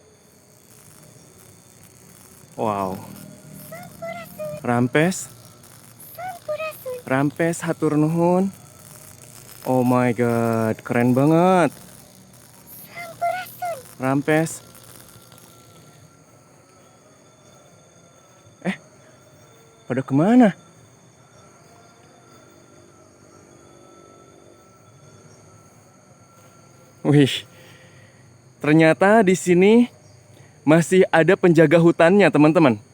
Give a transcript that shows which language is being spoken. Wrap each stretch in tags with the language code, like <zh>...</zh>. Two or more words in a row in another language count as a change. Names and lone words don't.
<su>Wow. Rampes. Rampes hatur nuhun.</su> <en>Oh my god,</en> <id>keren banget. Rampes. Pada kemana? Wih, ternyata di sini masih ada penjaga hutannya, teman-teman.</id>